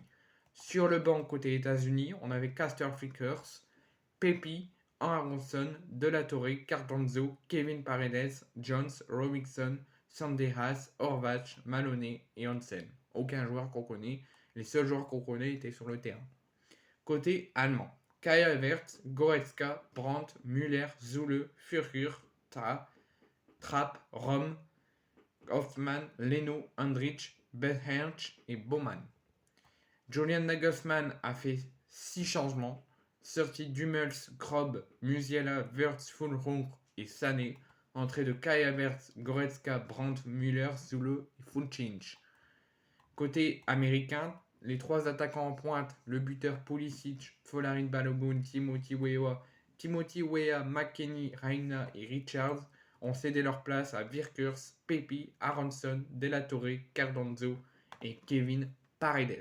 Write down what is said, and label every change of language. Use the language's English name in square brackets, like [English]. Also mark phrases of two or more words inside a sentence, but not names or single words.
[French] Sur le banc côté États-Unis, on avait Caster Vickers, Pepi, Aronson, De La Torre, Cardozo, Kevin Paredes, Jones, Robinson, Sandejas, Horvath, Maloney et Hansen. Aucun joueur qu'on connaît. Les seuls joueurs qu'on connaît étaient sur le terrain. Côté allemand, Kai Havertz, Goretzka, Brandt, Müller, Zule, Furkur, Trapp, Rom, Hoffmann, Leno, Andrich, Betherch et Baumann. Julian Nagelsmann a fait 6 changements, sortie d'Hummels, Krob, Musiala, Wirtz, Füllkrug et Sané, entrée de Kai Havertz, Goretzka, Brandt, Müller, Zule et Fulcinch. Côté américain, les trois attaquants en pointe, le buteur Pulisic, Folarin Balogun, Timothy Weah, McKennie, Reina et Richards ont cédé leur place à Virkers, Pepi, Aronson, De La Torre, Cardozo et Kevin Paredes.